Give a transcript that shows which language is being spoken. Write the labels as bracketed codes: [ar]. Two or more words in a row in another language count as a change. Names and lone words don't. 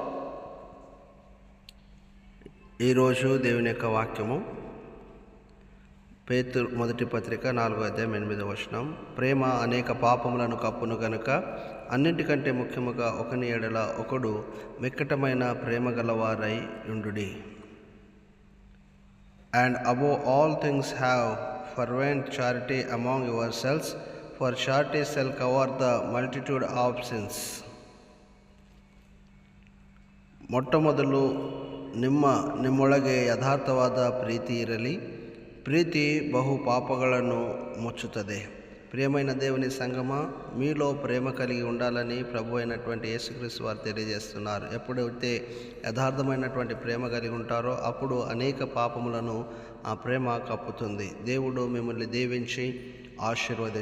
[te] ఈరోజు దేవుని యొక్క వాక్యము పేతురు మొదటి పత్రిక 4:8. ప్రేమ అనేక పాపములను కప్పును గనుక అన్నింటికంటే ముఖ్యముగా ఒకని ఎడల ఒకడు మిక్కటమైన ప్రేమ గలవారై ఉండుడి. [en] And above all things have fervent charity among yourselves, for charity shall cover the multitude of sins. [kn] ಮೊಟ್ಟಮೊದಲು ನಿಮ್ಮೊಳಗೆ ಯಥಾರ್ಥವಾದ ಪ್ರೀತಿ ಇರಲಿ. ಪ್ರೀತಿ ಬಹು పాపಗಳನ್ನು ముచ్చుతుంది. [te] ప్రియమైన దేవుని సంగమ, మీలో ప్రేమ కలిగి ఉండాలని ప్రభు అయినటువంటి యేసుక్రీస్తు వారు తెలియజేస్తున్నారు. ఎప్పుడైతే యథార్థమైనటువంటి ప్రేమ కలిగి ఉంటారో అప్పుడు అనేక పాపములను ఆ ప్రేమ కప్పుతుంది. దేవుడు మిమ్మల్ని దీవించి ఆశీర్వదించునుగాక.